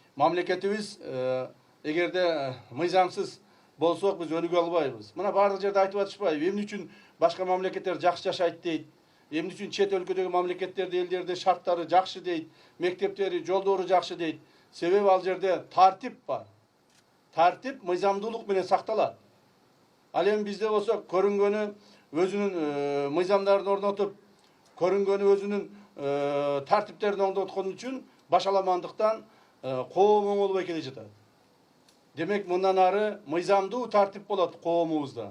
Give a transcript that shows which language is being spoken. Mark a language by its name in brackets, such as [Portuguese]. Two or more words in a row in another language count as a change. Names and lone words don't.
[Kyrgyz] Мамлекетимиз эгерде мыйзамсыз болсок биз өнүгө албайбыз. Мына бардык жерде айтып атышпайбы. Эмне үчүн башка мамлекеттер жакшы жашайт дейт. Эмне үчүн чет өлкөдөгү мамлекеттерде элдерде шарттары жакшы дейт. Мектептери, жолдору жакшы дейт. Себеби ал жерде тартип бар. Tartip mыйзамдуулук менен сакталат. Ал эми бизде болсо көрүнгөнү өзүнүн мыйзамдарын орнотуп, көрүнгөнү өзүнүн тартиптерин орноткон үчүн башаламандыктан коом оңолбой келе жатат. Демек мындан ары мыйзамдуу тартип болот коомубузда.